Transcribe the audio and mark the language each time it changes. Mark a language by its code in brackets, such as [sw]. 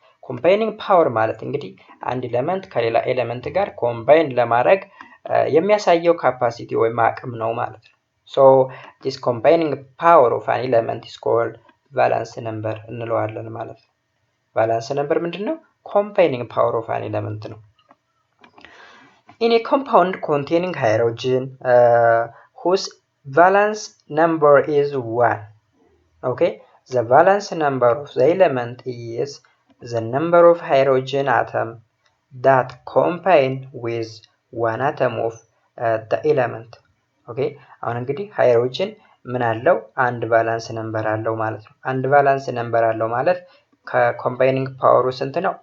[am] ኮምባይኒንግ ፓወር ማለት እንግዲህ አንድ ኤሌመንት ከሌላ ኤሌመንት ጋር ኮምባይን ለማድረግ የሚያሳየው ካፓሲቲ ወይም አቅም ነው ማለት ነው። ሶ [en] this combining power of an element is called valence number [am] እንለዋለን ማለት ነው። ቫላንስ ነምበር ምንድነው? [en] combining power of an element [am] ነው። [en] In a compound containing hydrogen whose valence number is 1, okay, the valence number of the element is the number of hydrogen atom that combine with one atom of the element. [am] okay, አሁን እንግዲህ ሃይድሮጅን ምን አለው? አንድ ቫላንስ ነምበር አለው ማለት ነው። አንድ ቫላንስ ነምበር አለው ማለት ከኮምባይኒንግ ፓወሩ ስንት ነው?